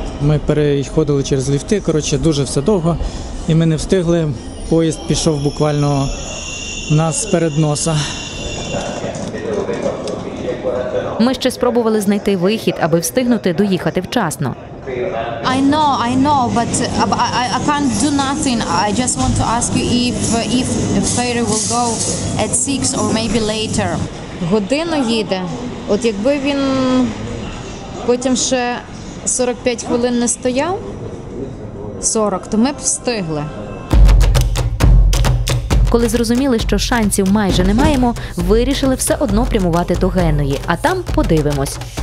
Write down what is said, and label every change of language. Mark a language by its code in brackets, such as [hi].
[uk] Ми переходили через ліфти, коротше, дуже все довго, і ми не встигли. Поїзд пішов буквально нас перед носа. Ми ще спробували знайти вихід, аби встигнути доїхати вчасно. [en] I know, but I can't do nothing. I just want to ask you if the ferry will go at 6 or maybe later. [uk] Годину їде. От якби він потім ще 45 хвилин не стояв, 40, то ми б встигли. Коли зрозуміли, що шансів майже не маємо, вирішили все одно прямувати до Геної, а там подивимось.